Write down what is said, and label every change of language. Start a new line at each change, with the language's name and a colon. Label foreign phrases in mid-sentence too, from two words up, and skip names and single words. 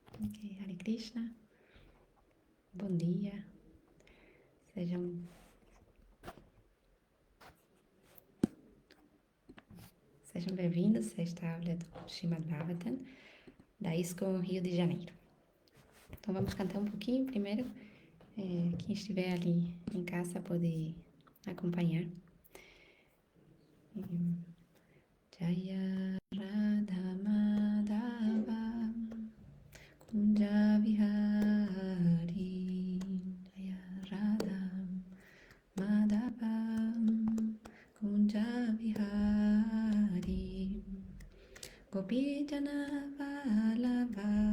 Portuguese: Hare Krishna, bom dia, sejam, sejam bem-vindos a esta aula do Srimad Bhagavatam, da ISKCON Rio de Janeiro. Então vamos cantar um pouquinho primeiro, quem estiver ali em casa pode acompanhar.
Sanskrit: जय राधा माधव कुञ्ज विहारी, जय राधा माधव कुञ्ज विहारी, गोपी जन वल्लभ